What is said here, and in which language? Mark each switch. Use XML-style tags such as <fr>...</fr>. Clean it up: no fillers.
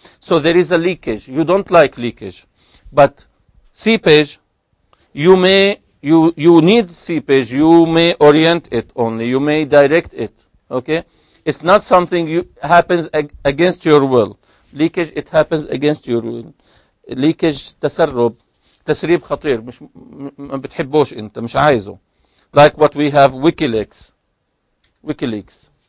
<en>So there is a leakage. You don't like leakage. But seepage, you need seepage. You may orient it only. You may direct it. Okay? It's not something happens against your will. Leakage, it happens against your will.</en> <ar>leakage تسريب خطير ما بتحبوش انت مش عايزه.</ar> <en>Like what we have WikiLeaks. WikiLeaks.</en>